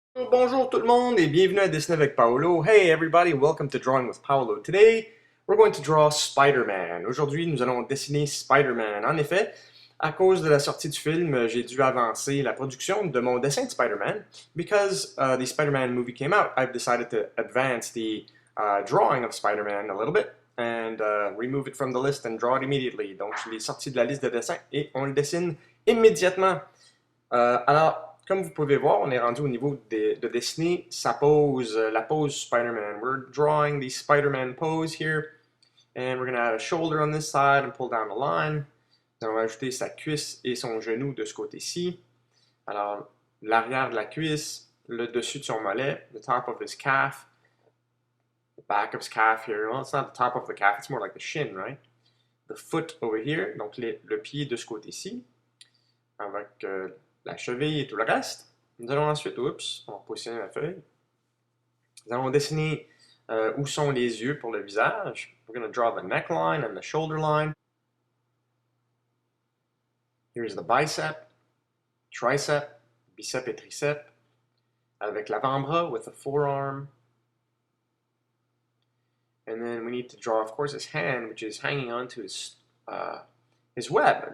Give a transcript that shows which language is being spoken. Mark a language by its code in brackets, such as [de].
[fr] Bonjour tout le monde et bienvenue à Dessiner avec Paolo. [en] Hey everybody, welcome to Drawing with Paolo. Today, we're going to draw Spider-Man. [fr] Aujourd'hui, nous allons dessiner Spider-Man. En effet, à cause de la sortie du film, j'ai dû avancer la production de mon dessin de Spider-Man. [en] Because the Spider-Man movie came out, I've decided to advance the drawing of Spider-Man a little bit and remove it from the list and draw it immediately. [fr] Donc, je l'ai sorti de la liste de dessins et on le dessine immédiatement. Comme vous pouvez voir, on est rendu au niveau de dessiner sa pose, la pose Spider-Man. [en] We're drawing the Spider-Man pose here. And we're going to add a shoulder on this side and pull down the line. [fr] Nous allons ajouter sa cuisse et son genou de ce côté-ci. Alors, l'arrière de la cuisse, le dessus de son mollet, [en] the top of his calf, the back of his calf here. Well, it's not the top of the calf, it's more like the shin, right? The foot over here, [fr] donc le pied de ce côté-ci, avec la cheville et tout le reste. Nous allons ensuite, oups, on va positionner la feuille. Nous allons dessiner où sont les yeux pour le visage. [en] We're going to draw the neckline and the shoulder line. Here's the bicep, tricep, bicep [fr] et tricep, avec l'avant-bras [en] with the forearm. And then we need to draw, of course, his hand, which is hanging onto his web.